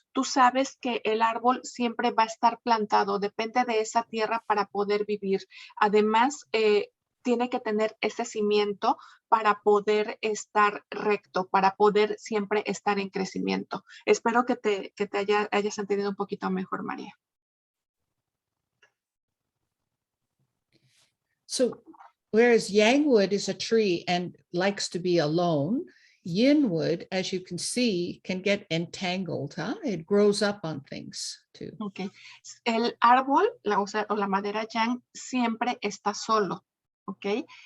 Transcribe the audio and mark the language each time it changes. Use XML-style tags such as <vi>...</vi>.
<es>Tú sabes que el árbol siempre va a estar plantado, depende de esa tierra para poder vivir. Además, tiene que tener ese cimiento para poder estar recto, para poder siempre estar en crecimiento. Espero que te hayas entendido un poquito mejor, María.</es> <en>So whereas yang wood is a tree and likes to be alone, yin wood, as you can see, can get entangled. It grows up on things too. Okay.</en> <es>El árbol, o la madera yang, siempre está solo, ¿ok?</es>